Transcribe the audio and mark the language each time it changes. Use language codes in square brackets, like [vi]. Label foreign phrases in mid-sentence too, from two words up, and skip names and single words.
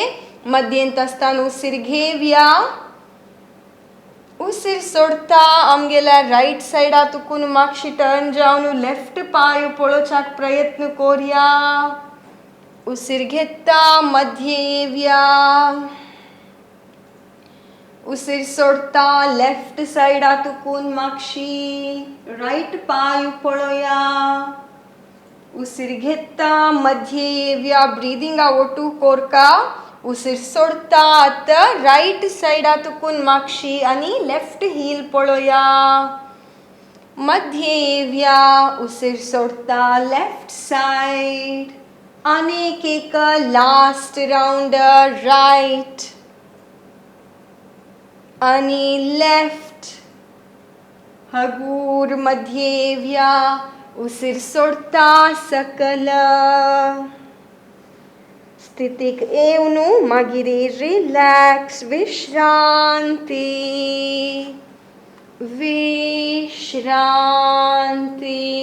[kok] मध्येंत असताना उसिर घेवया. उसिर सोडता आमगेला [en] right side [kok] तुकून मागशी टर्न जावन लेफ्ट पाय पळोवच्याक प्रयत्न कोरया. उसिर घेता मध्ये येवया. उसिर सोडता [en] left side [kok] तुकून मागशी राइट पाय पळोया. उसिर घेता मध्ये येवया. ब्रीदिंग ओटू कोरका. उसिर सोडता आता [en] right side [kok] तुकून मागशी आणि [en] left heel [kok] पळोया. मध्ये येवया. उसिर सोडता [en] left side. [kok] आणि एक [en] last round right [kok] आणि लेफ्ट. हगूर मध्ये येवया. उसिर सोडता सकल. स्थितीक येवनू मागिरी रिलॅक्स विश्रांती विश्रांती.